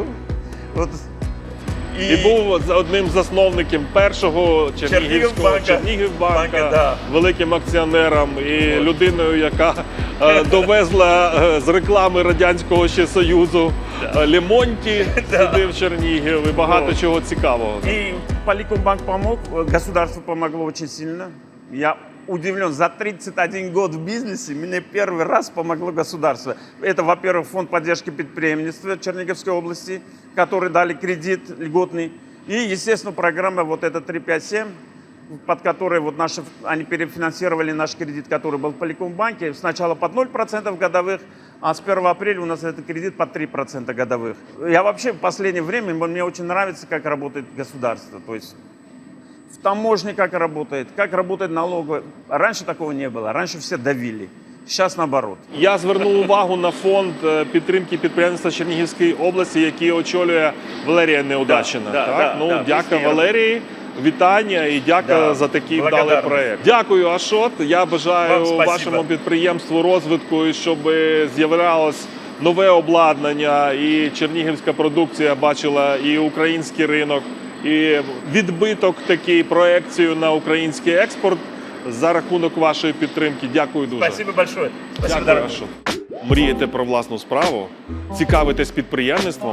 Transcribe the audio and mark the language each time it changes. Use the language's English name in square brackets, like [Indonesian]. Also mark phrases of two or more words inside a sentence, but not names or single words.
[Russian] Вот. [Ukrainian] І був одним з засновників першого Чернігівського Чернігівбанка, да. великим акціонером і людиною, яка довезла з реклами Радянського ще Союзу Лемонті сюди в Чернігів і багато чого цікавого. [Russian] И Поликомбанк помог, государство помогло очень сильно. Я удивлен, за 31 год в бизнесе мне первый раз помогло государство. Это, во-первых, фонд поддержки предпринимательства Черниговской области, который дали кредит льготный. И, естественно, программа вот эта 357, под которой вот они перефинансировали наш кредит, который был в Поликомбанке. Сначала под 0% годовых, а с 1 апреля у нас этот кредит под 3% годовых. Я вообще в последнее время, мне очень нравится, как работает государство. То есть в таможне как работает налоговая. Раньше такого не было, раньше все давили. Сейчас наоборот. [Ukrainian] Я звернув увагу на фонд підтримки підприємництва Чернігівської області, який очолює Валерія Неудачина. Дякую, Валерії. Вітання і дякую за такий вдалий проєкт. Дякую, Ашот. Я бажаю вашому підприємству розвитку, і щоб з'являлось нове обладнання, і чернігівська продукція бачила і український ринок, і відбиток такий, проекцію на український експорт за рахунок вашої підтримки. Дякую дуже. [Russian] Спасибо большое. Спасибо, [Ukrainian] Дякую, Ашот. Мрієте про власну справу? Цікавитесь підприємництвом?